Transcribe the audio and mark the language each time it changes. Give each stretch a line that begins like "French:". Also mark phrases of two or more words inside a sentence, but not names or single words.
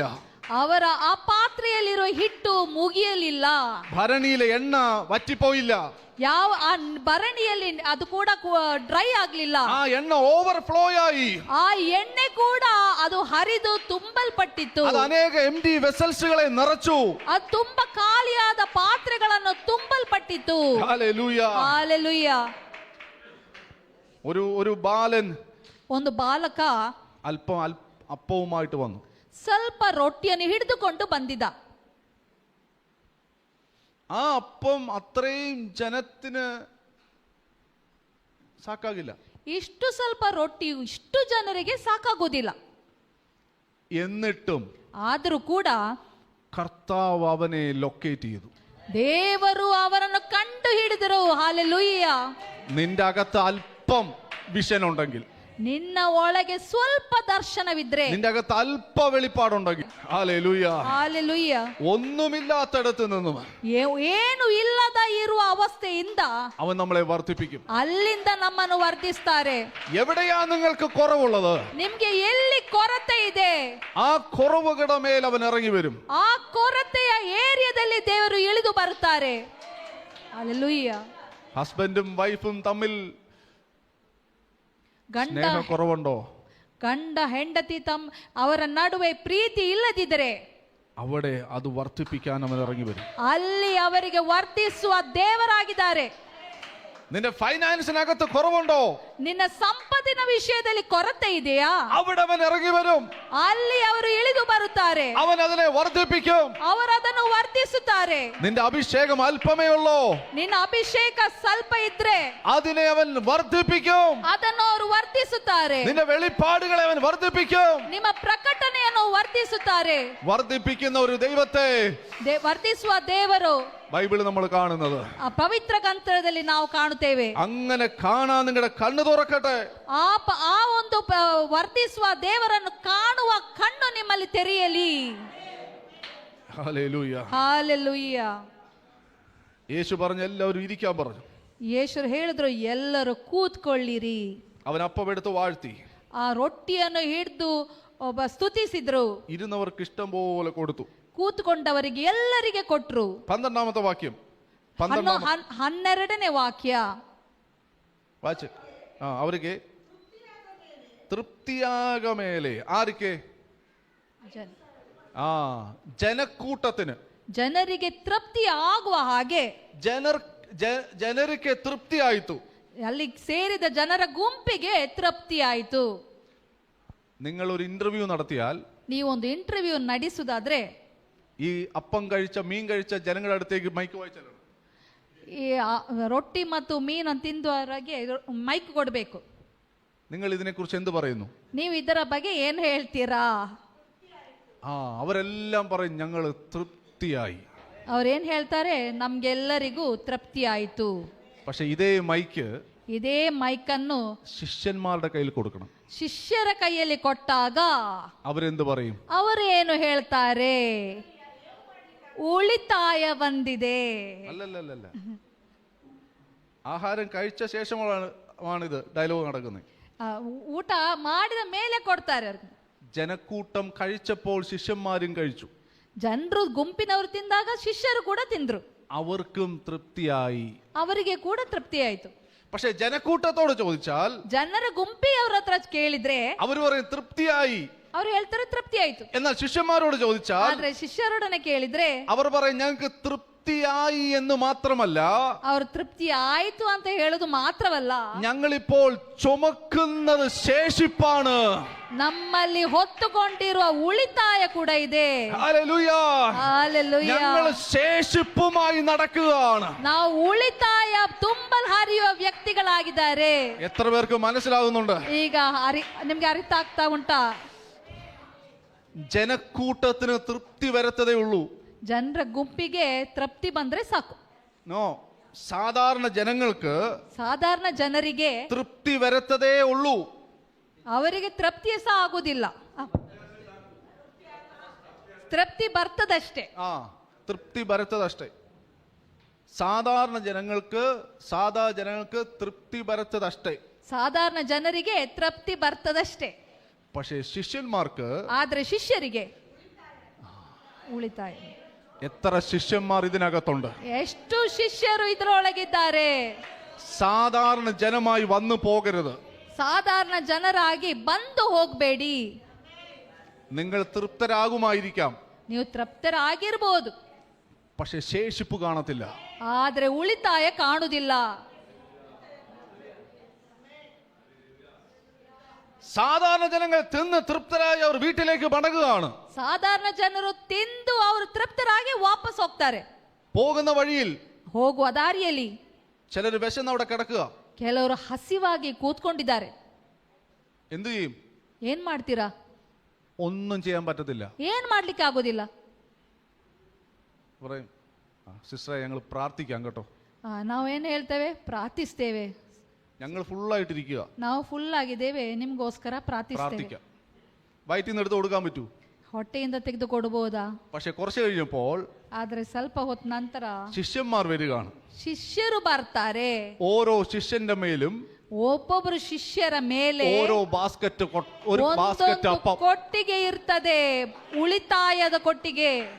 Kannada: ಅವರ ಆ ಪಾತ್ರೆಯಲ್ಲಿರೋ ಹಿಟ್ಟು ಮುಗಿಯಲಿಲ್ಲ.
Malayalam: ഭരണിയിലെ എണ്ണ വറ്റിപ്പോയില്ല.
Kannada: ಯಾವ ಆ ಭರಣಿಯಲ್ಲಿ ಅದು ಕೂಡ ಡ್ರೈ ಆಗ್ಲಿಲ್ಲ.
Malayalam: ആ എണ്ണ ഓവർഫ്ലോ ആയി.
Kannada: ಆ ಎಣ್ಣೆ ಕೂಡ ಅದು ಹರಿದು ತುಂಬಲ್ಪಟ್ಟಿತ್ತು.
Malayalam: അത് അനേക
English: empty vessels
Malayalam: നിറച്ചു.
Kannada: ಅದು ತುಂಬಾ ಖಾಲಿಯಾದ ಪಾತ್ರೆಗಳನ್ನು ತುಂಬಲ್ಪಟ್ಟಿತ್ತು.
Malayalam: ഹല്ലേലൂയ.
Kannada: ಹಲ್ಲೆಲೂಯ.
Malayalam: ഒരു ബാലൻ
Kannada: ಒಂದು ಬಾಲಕ
Malayalam: അല്പം അപ്പവുമായിട്ട് വന്നു.
Kannada: ಸ್ವಲ್ಪ ರೊಟ್ಟಿಯನ್ನು ಹಿಡಿದುಕೊಂಡು ಬಂದಿದ್ದ.
Malayalam: ആ അപ്പം അത്രയും ജനത്തിന് സാക്കാകില്ല.
Kannada: ಇಷ್ಟು ಸ್ವಲ್ಪ ರೊಟ್ಟಿ ಇಷ್ಟು ಜನರಿಗೆ ಸಾಕಾಗೋದಿಲ್ಲ.
Malayalam: എന്നിട്ടും
Kannada: ಆದರೂ ಕೂಡ
Malayalam: കർത്താവ് അവനെ ലൊക്കേറ്റ് ചെയ്തു.
Kannada: ದೇವರು ಅವರನ್ನು ಕಂಡು ಹಿಡಿದರು. ಹಲ್ಲೆಲೂಯ.
Malayalam: നിന്റെ അകത്ത് അല്പം വിഷൻ ഉണ്ടെങ്കിൽ,
Kannada: ನಿನ್ನ ಒಳಗೆ ಸ್ವಲ್ಪ ದರ್ಶನವಿದ್ರೆ,
Malayalam: നിന്റെ അകത്ത് അല്പ വെളിപ്പാടുണ്ടെങ്കിൽ, ഹല്ലേലൂയ,
Kannada: ಹಲ್ಲೆಲೂಯ,
Malayalam: ഒന്നുമില്ലാത്തടത്ത് നിന്നും
Kannada: ಏನು ಇಲ್ಲದ ಇರುವ ಅವಸ್ಥೆಯಿಂದ
Malayalam: അവൻ നമ്മളെ വർദ്ധിപ്പിക്കും.
Kannada: ಅಲ್ಲಿಂದ ನಮ್ಮನ್ನು ವರ್ಧಿಸ್ತಾರೆ.
Malayalam: എവിടെയാ നിങ്ങൾക്ക് കുറവുള്ളത്?
Kannada: ನಿಮ್ಗೆ ಎಲ್ಲಿ ಕೊರತೆ ಇದೆ
Malayalam: ആ കുറവുകളുടെ മേൽ അവൻ ഇറങ്ങി വരും.
Kannada: ಆ ಕೊರತೆಯ ಏರಿಯಾದಲ್ಲಿ ದೇವರು ಇಳಿದು ಬರುತ್ತಾರೆ. ಹಲ್ಲೆಲೂಯ.
English: husband wife
Malayalam: തമ്മിൽ സ്നേഹക്കുറവുണ്ടോ?
Kannada: ಗಂಡ ಹೆಂಡತಿ ಅವರ ನಡುವೆ ಪ್ರೀತಿ ಇಲ್ಲದಿದ್ದರೆ
Malayalam: അവിടെ അത് വർദ്ധിപ്പിക്കാൻ അവൻ ഇറങ്ങി വരും.
Kannada: ಅಲ್ಲಿ ಅವರಿಗೆ ವರ್ಧಿಸುವ ದೇವರಾಗಿದ್ದಾರೆ.
Malayalam: നിന്റെ ഫൈനാൻസിനകത്ത് കുറവുണ്ടോ?
Kannada: ನಿನ್ನ ಸಂಪತ್ತಿನ ವಿಷಯದಲ್ಲಿ ಕೊರತೆ ಇದೆಯಾ?
Malayalam: അവിടെ അവൻ ഇറങ്ങി വരും.
Kannada: ಅಲ್ಲಿ ಅವರು ಇಳಿದು ಬರುತ್ತಾರೆ.
Malayalam: അവൻ അതിനെ വർദ്ധിപ്പിക്കും.
Kannada: ಅವರು ಅದನ್ನು ವರ್ತಿಸುತ್ತಾರೆ.
Malayalam: നിന്റെ അഭിഷേകം അല്പമേ ഉള്ളോ,
Kannada: ನಿನ್ನ ಅಭಿಷೇಕ ಸ್ವಲ್ಪ ಇದ್ರೆ
Malayalam: അതിനെ അവൻ വർദ്ധിപ്പിക്കും.
Kannada: ಅದನ್ನು ಅವರು ವರ್ತಿಸುತ್ತಾರೆ.
Malayalam: നിന്റെ വെളിപ്പാടുകളെ അവൻ വർദ്ധിപ്പിക്കും.
Kannada: ನಿಮ್ಮ ಪ್ರಕಟಣೆಯನ್ನು ವರ್ತಿಸುತ್ತಾರೆ.
Malayalam: വർദ്ധിപ്പിക്കുന്ന ഒരു ദൈവത്തെ
Kannada: ವರ್ತಿಸುವ ದೇವರು
Malayalam: ബൈബിൾ നമ്മൾ കാണുന്നത്.
Kannada: ಆ ಪವಿತ್ರ ಗ್ರಂಥದಲ್ಲಿ ನಾವು ಕಾಣುತ್ತೇವೆ.
Malayalam: അങ്ങനെ കാണാൻ നിങ്ങളുടെ കണ്ണ് തുറക്കട്ടെ.
Kannada: ಆ ಒಂದು ವರ್ತಿಸುವ ದೇವರನ್ನು ಕಾಣುವ ಕಣ್ಣು ನಿಮ್ಮಲ್ಲಿ ತೆರೆಯಲಿ.
Malayalam: ഹല്ലേലൂയ.
Kannada: ಹಾಲೆಲೂಯ.
Malayalam: യേശു പറഞ്ഞു എല്ലാവരും ഇരിക്കാൻ പറഞ്ഞു.
Kannada: ಯೇಸು ಹೇಳಿದ್ರು ಎಲ್ಲರೂ ಕೂತ್ಕೊಳ್ಳಿರಿ.
Malayalam: അവൻ അപ്പമെടുത്ത് വാഴ്ത്തി
Kannada: ಆ ರೊಟ್ಟಿಯನ್ನು ಹಿಡಿದು ಒಬ್ಬ ಸ್ತುತಿಸಿದ್ರು.
Malayalam: ഇരുന്നവർക്ക് ഇഷ്ടം പോലെ കൊടുത്തു.
Kannada: ಕೂತ್ಕೊಂಡವರಿಗೆ ಎಲ್ಲರಿಗೆ ಕೊಟ್ರು.
Malayalam: 12ാമത്തെ വാക്യം.
Kannada: 12ನೇ ವಾಕ್ಯ
Malayalam: വാച്ച്. അവർക്ക് തൃപ്തിയാക മേലെ. ആർക്ക്? ജനക്കൂട്ടത്തിന്,
Kannada: ಜನರಿಗೆ ತೃಪ್ತಿ ಆಗುವ ಹಾಗೆ. ಜನರಿಗೆ ತೃಪ್ತಿ ಆಯಿತು. ಅಲ್ಲಿ ಸೇರಿದ ಜನರ ಗುಂಪಿಗೆ ತೃಪ್ತಿ ಆಯಿತು.
Malayalam: നിങ്ങൾ ഒരു ഇന്റർവ്യൂ നടത്തിയാൽ,
Kannada: ನೀವೊಂದು ಇಂಟರ್ವ್ಯೂ ನಡೆಸುವುದಾದ್ರೆ
Malayalam: ഈ അപ്പം കഴിച്ച മീൻ കഴിച്ച ജനങ്ങളുടെ അടുത്തേക്ക് മൈക്ക് വായിച്ചാലും
Kannada: ಈ ರೊಟ್ಟಿ ಮತ್ತು ಮೀನು ತಿಂದವರಿಗೆ ಮೈಕ್ ಕೊಡಬೇಕು.
Malayalam: നിങ്ങൾ ഇതിനെക്കുറിച്ച് എന്ത് പറയുന്നു?
Kannada: ನೀವು ಇದರ ಬಗ್ಗೆ ಏನು ಹೇಳ್ತೀರಾ?
Malayalam: അവരെല്ലാം പറയും ഞങ്ങൾ തൃപ്തിയായി.
Kannada: ಅವ್ರೇನ್ ಹೇಳ್ತಾರೆ? ನಮ್ಗೆಲ್ಲರಿಗೂ ತೃಪ್ತಿ ಆಯಿತು.
Malayalam: പക്ഷെ ഇതേ
Kannada: ಮೈಕನ್ನು
Malayalam: ಶಿಷ್ಯന്മാരുടെ കയ്യിൽ കൊടുക്കണം.
Kannada: ಶಿಷ್ಯರ ಕೈಯಲ್ಲಿ ಕೊಟ್ಟಾಗ
Malayalam: അവരെന്ത് പറയും?
Kannada: ಅವರು ಏನು ಹೇಳ್ತಾರೆ? ಉಳಿತಾಯ ಬಂದಿದೆ.
Malayalam: അല്ലല്ല, ആഹാരം കഴിച്ച ശേഷമാണിത് ഡയലോഗ് നടക്കുന്നത്.
Kannada: ಊಟ ಮಾಡಿದ ಮೇಲೆ ಕೊಡ್ತಾರೆ ಅವ್ರಿಗೆ.
Malayalam: ജനക്കൂട്ടം കഴിച്ചപ്പോൾ ശിഷ്യന്മാരും കഴിച്ചു.
Kannada: ಜನರು ಗುಂಪಿನವರು ತಿಂದಾಗ ಶಿಷ್ಯರು ಕೂಡ ತಿಂದ್ರು.
Malayalam: അവർക്കും തൃപ്തിയായി.
Kannada: ಅವರಿಗೆ ಕೂಡ ತೃಪ್ತಿ ಆಯ್ತು.
Malayalam: പക്ഷെ ജനക്കൂട്ടത്തോട് ചോദിച്ചാൽ,
Kannada: ಜನರ ಗುಂಪಿಯವ್ರ ಹತ್ರ ಕೇಳಿದ್ರೆ
Malayalam: അവർ പറയും തൃപ്തിയായി.
Kannada: ಅವ್ರು ಹೇಳ್ತಾರೆ ತೃಪ್ತಿ ಆಯ್ತು.
Malayalam: എന്നാൽ ശിഷ്യന്മാരോട് ചോദിച്ചാൽ,
Kannada: ಆದ್ರೆ ಶಿಷ್ಯರೊಡನೆ ಕೇಳಿದ್ರೆ
Malayalam: അവർ പറയും ഞങ്ങൾക്ക് തൃപ്തിയായി എന്ന് മാത്രമല്ല,
Kannada: ಅವ್ರು ತೃಪ್ತಿ ಆಯ್ತು ಅಂತ ಹೇಳೋದು ಮಾತ್ರವಲ್ಲ,
Malayalam: ഞങ്ങളിപ്പോൾ ചുമക്കുന്നത് ശേഷിപ്പാണ്.
Kannada: ನಮ್ಮಲ್ಲಿ ಹೊತ್ತುಕೊಂಡಿರುವ ಉಳಿತಾಯ ಕೂಡ ಇದೆ.
Malayalam: ഹല്ലേലൂയ.
Kannada: ಹಲ್ಲೆಲೂಯಾ.
Malayalam: ഞങ്ങൾ ശേഷിപ്പുമായി നടക്കുകയാണ്.
Kannada: ನಾವು ಉಳಿತಾಯ ತುಂಬಲ್ ಹರಿಯುವ ವ್ಯಕ್ತಿಗಳಾಗಿದ್ದಾರೆ.
Malayalam: എത്ര പേർക്ക് മനസ്സിലാകുന്നുണ്ട്?
Kannada: ಈಗ ನಿಮ್ಗೆ ಅರ್ಥ ಆಗ್ತಾ ಉಂಟಾ?
Malayalam: ജനക്കൂട്ടത്തിന് തൃപ്തി വരത്തതേ ഉള്ളൂ.
Kannada: ಜನರ ಗುಂಪಿಗೆ ತೃಪ್ತಿ ಬಂದ್ರೆ ಸಾಕು.
Malayalam: നോ, സാധാരണ
Kannada: ಜನರಿಗೆ
Malayalam: തൃപ്തി വരത്തതേ ഉള്ളൂ.
Kannada: ಅವರಿಗೆ ತೃಪ್ತಿ ಸಹ ಆಗುದಿಲ್ಲ. ತೃಪ್ತಿ ಬರ್ತದಷ್ಟೇ.
Malayalam: തൃപ്തി വരത്തതಷ್ಟേ. സാധാരണ ജനങ്ങൾക്ക് തൃപ്തി വരത്തതಷ್ಟേ.
Kannada: ಸಾಧಾರಣ ಜನರಿಗೆ ತೃಪ್ತಿ ಬರ್ತದಷ್ಟೇ.
Malayalam: പക്ഷേ ശിഷ്യന്മാർക്ക്,
Kannada: ಆದ್ರೆ ಶಿಷ್ಯರಿಗೆ ಉಳಿತಾಯ.
Malayalam: എത്ര ശിഷ്യന്മാർ ഇതിനകത്തുണ്ട്?
Kannada: ಎಷ್ಟು ಶಿಷ್ಯರು ಇದರೊಳಗಿದ್ದಾರೆ?
Malayalam: സാധാരണ ജനമായി വന്നു പോകരുത്.
Kannada: ಸಾಧಾರಣ ಜನರಾಗಿ ಬಂದು ಹೋಗಬೇಡಿ.
Malayalam: നിങ്ങൾ തൃപ്തരാകുമായിരിക്കാം,
Kannada: ನೀವು ತೃಪ್ತರಾಗಿರ್ಬೋದು,
Malayalam: പക്ഷെ ശേഷിപ്പ് കാണത്തില്ല.
Kannada: ಆದ್ರೆ ಉಳಿತಾಯ ಕಾಣುವುದಿಲ್ಲ.
Malayalam: സാധാരണ ജനങ്ങൾ തിന്ന് തൃപ്തരായി അവർ വീട്ടിലേക്ക് മടങ്ങുകയാണ്.
Kannada: ಸಾಧಾರಣ ಜನರು ತಿಂದು ಅವರು ತೃಪ್ತರಾಗಿ ವಾಪಸ್ ಹೋಗ್ತಾರೆ.
Malayalam: പോകുന്ന വഴിയിൽ,
Kannada: ಹೋಗುವ ದಾರಿಯಲ್ಲಿ
Malayalam: ചിലർ വിശന്ന് അവിടെ കിടക്കുക.
Kannada: ಕೆಲವರು ಹಸಿವಾಗಿ ಕೂತ್ಕೊಂಡಿದ್ದಾರೆ.
Malayalam: എന്തു ചെയ്യും?
Kannada: ಏನ್ ಮಾಡ್ತೀರಾ?
Malayalam: ഒന്നും ചെയ്യാൻ പറ്റത്തില്ല.
Kannada: ಏನ್ ಮಾಡ್ಲಿಕ್ಕೆ ಆಗೋದಿಲ್ಲ.
Malayalam: പറയും, സിസ്റ്ററെ ഞങ്ങൾ പ്രാർത്ഥിക്കാം കേട്ടോ.
Kannada: ನಾವೇನ್ ಹೇಳ್ತೇವೆ? ಪ್ರಾರ್ಥಿಸ್ತೇವೆ.
Malayalam: ഞങ്ങൾ ഫുള്ളായിട്ടിരിക്കുക,
Kannada: ನಾವು ಫುಲ್ ಆಗಿದ್ದೇವೆ, ನಿಮ್ಗೋಸ್ಕರ ಪ್ರಾರ್ಥಿಸ್ತೇವೆ.
Malayalam: വയറ്റിൽ നിന്ന് എടുത്ത് കൊടുക്കാൻ പറ്റൂ?
Kannada: ಹೊಟ್ಟೆಯಿಂದ ತೆಗೆದು ಕೊಡಬಹುದಾ?
Malayalam: പക്ഷെ കുറച്ച് കഴിഞ്ഞപ്പോൾ
Kannada: ಆದ್ರೆ ಸ್ವಲ್ಪ ಹೊತ್ತ ನಂತರ
Malayalam: ശിഷ്യന്മാർ വരികയാണ്.
Kannada: ಶಿಷ್ಯರು ಬರ್ತಾರೆ.
Malayalam: ഓരോ ശിഷ്യന്റെ മേലും
Kannada: ಒಬ್ಬೊಬ್ಬರು ಶಿಷ್ಯರ ಮೇಲೆ
Malayalam: ഓരോ ബാസ്കറ്റ് അപ്പം
Kannada: ಕೊಟ್ಟಿಗೆ ಇರ್ತದೆ, ಉಳಿತಾಯದ ಕೊಟ್ಟಿಗೆ.